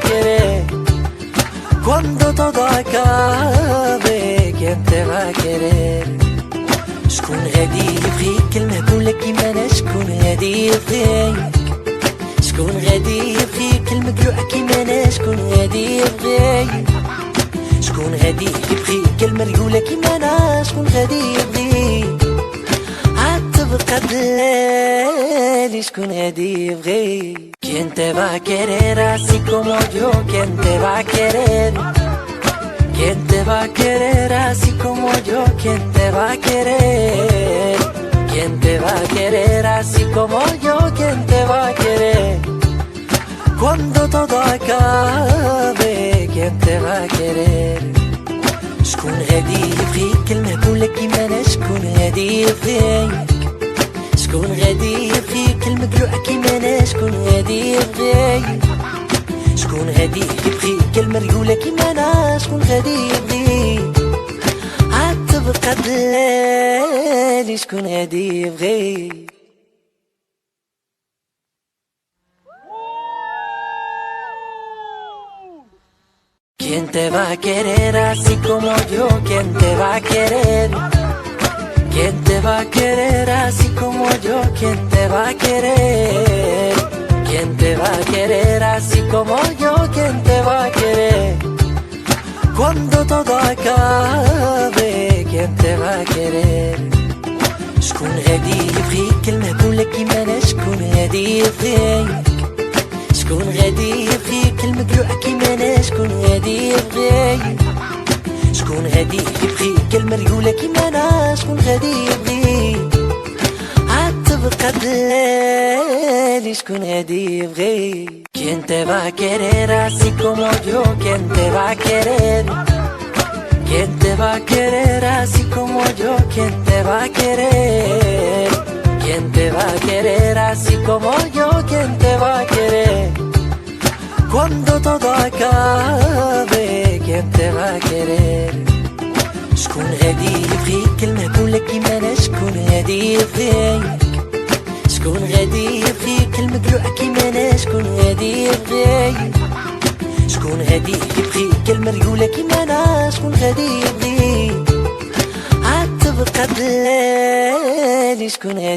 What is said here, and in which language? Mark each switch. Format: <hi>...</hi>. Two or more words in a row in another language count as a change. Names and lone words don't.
<es>querer Cuando todo acabe, quien te va a querer</es> <ar>شكون غادي يبغيك المهبولة كيما شكون غادي يبغيك شكون غادي يبغيك المقلوعة كيما شكون غادي يبغيك شكون غادي يبغيك المريولة كيما شكون غادي يبغيك عاد تبقى دلالي شكون غادي يبغيك</ar> <es>Quien te va a querer así como yo Quien te va a querer Quien te va a querer así como yo Quien te va a querer Quien te va a querer así como yo Quien te va a querer Cuando todo acabe Quien te va a querer</es> <ar>شكون غادي يبغيك المهبولة كيما شكون غادي يبغيك شكون غادي يبغيك المقلوعة كيما شكون غادي يبغيك شكون غادي يبغيك المريولة كيما شكون غادي يبغيك عاد تبقى دلالي شكون غادي يبغيك</ar> <es>Quien te va a querer así como yo Quien te va a querer Quien te va a querer así como yo Quien te va a querer Quien te va a querer así como yo Quien te va a querer Cuando todo acabe Quien te va a querer شكون</es> <ar>غادي يبغيك المهبولة كيما شكون غادي يبغيك شكون غادي يبغيك المقلوعة كيما شكون غادي يبغيك شكون غادي يبغيك المريولة كيما شكون غادي يبغيك عاد تبقى دلالي شكون غادي يبغيك</ar> <es>Quien te va a querer así como yo Quien te va a querer Quien te va a querer así como yo Quien te va a querer ¿Quién te va a querer así como yo? ¿Quién te va a querer? Cuando todo acabe, ¿quién te va a querer?</es> <ar>شكون غادي يبغيك المهبولة كيما شكون غادي يبغيك شكون غادي يبغيك المدلوع كيما شكون غادي يبغيك شكون غادي يبغيك المريولة كيما انا شكون غادي يبغيك عاد تبقى دلالي شكون غادي</ar>